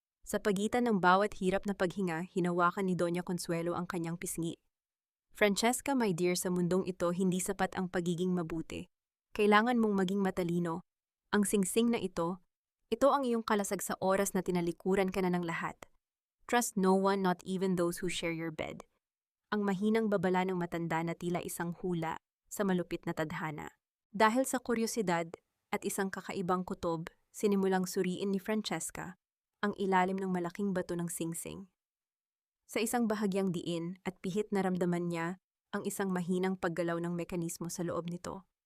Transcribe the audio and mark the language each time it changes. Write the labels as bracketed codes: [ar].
[tl] Sa pagitan ng bawat hirap na paghinga, hinawakan ni Doña Consuelo ang kanyang pisngi. Francesca, [en] my dear, [tl] sa mundong ito hindi sapat ang pagiging mabuti. Kailangan mong maging matalino. Ang singsing na ito ang iyong kalasag sa oras na tinalikuran ka na ng lahat. [en] Trust no one, not even those who share your bed. [tl] Ang mahinang babala ng matanda na tila isang hula sa malupit na tadhana. Dahil sa kuryosidad at isang kakaibang kutob, sinimulang suriin ni Francesca ang ilalim ng malaking bato ng singsing. Sa isang bahagyang diin at pihit naramdaman niya ang isang mahinang paggalaw ng mekanismo sa loob nito.